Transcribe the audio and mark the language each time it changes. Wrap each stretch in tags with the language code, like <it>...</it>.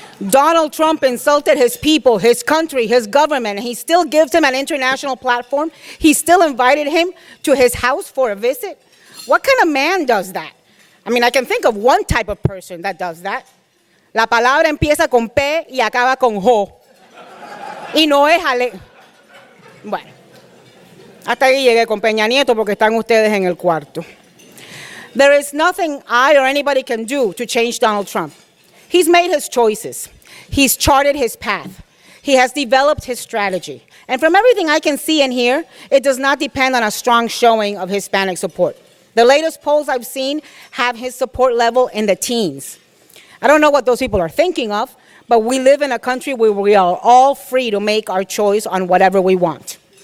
<en>Donald Trump insulted his people, his country, his government, and he still gives him an international platform. He still invited him to his house for a visit. What kind of man does that? I mean, I can think of one type of person that does that.</en> <es>La palabra empieza con P y acaba con Jo. Y no es ale. Bueno, hasta ahí llegué con Peña Nieto porque están ustedes en el cuarto.</es> <en>There is nothing I or anybody can do to change Donald Trump. He's made his choices. He's charted his path. He has developed his strategy. And from everything I can see and hear, it does not depend on a strong showing of Hispanic support. The latest polls I've seen have his support level in the teens. I don't know what those people are thinking of, but we live in a country where we are all free to make our choice on whatever we want.</en>